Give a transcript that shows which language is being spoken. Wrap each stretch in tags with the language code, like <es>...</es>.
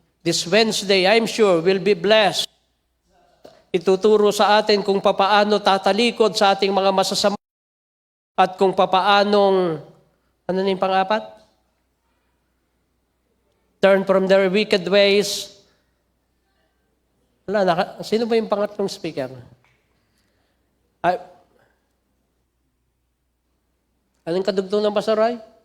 <en>This Wednesday, I'm sure, will be blessed.</en> <tl>Ituturo sa atin kung papaano tatalikod sa ating mga masasama at kung papaanong, ano na yung pang-apat?</tl> <en>Turn from their wicked ways.</en> <tl>Sino ba yung pangatlong speaker? Anong kadugtong ng Pastor Roy?</tl>